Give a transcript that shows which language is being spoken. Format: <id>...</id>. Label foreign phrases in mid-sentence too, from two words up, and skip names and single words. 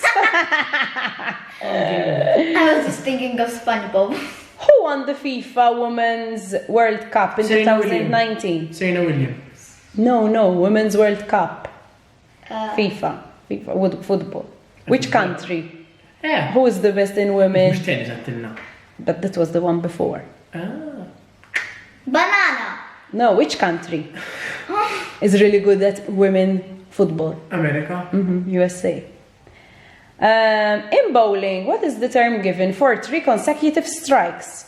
<en>I was just thinking of SpongeBob. Who won the FIFA Women's World Cup in Serena 2019? Serena Williams. No, Women's World Cup. Uh, FIFA, football. Which country? Yeah. Who is the best in women?</en> <mt>Mux tennis għattilna.</mt> <en>But that was the one before. Ah. Banana. No, which country is really good at women football? Amerika. USA. In bowling, what is the term given for 3 consecutive strikes?</en>